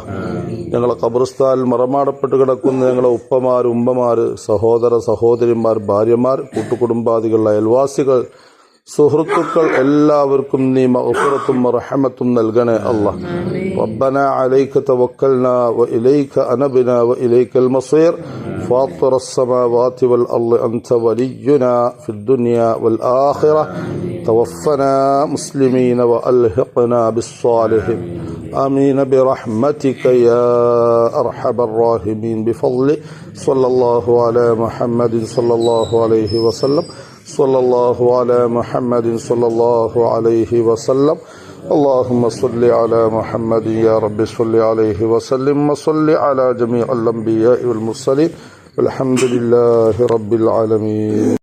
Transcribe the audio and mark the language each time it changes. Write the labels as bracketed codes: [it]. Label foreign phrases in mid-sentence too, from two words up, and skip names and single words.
[ml] ഞങ്ങളെ ഖബർസ്ഥാനിൽ മറമാടപ്പെട്ട് കിടക്കുന്ന ഞങ്ങളെ ഉപ്പമാർ, ഉമ്മമാർ, സഹോദര സഹോദരിമാർ, ഭാര്യമാർ, കൂട്ടുകുടുംബാദികൾ, അയൽവാസികൾ, സുഹൃത്തുക്കൾ എല്ലാവർക്കും നീ മഗ്ഫിറത്തും റഹ്മത്തും നൽകണേ അല്ലാഹ്. [ar] ربنا عليك توكلنا وإليك أنبنا وإليك المصير فاطر السماوات والأرض أنت ولينا في الدنيا والآخرة توفنا مسلمين وألحقنا بالصالحين آمين برحمتك يا أرحم الراحمين بفضل صلى الله على محمد صلى الله عليه وسلم صلى الله على محمد صلى الله عليه وسلم اللهم صل على محمد يا رب صل عليه وسلم وصل على جميع الأنبياء والمرسلين والحمد لله رب العالمين.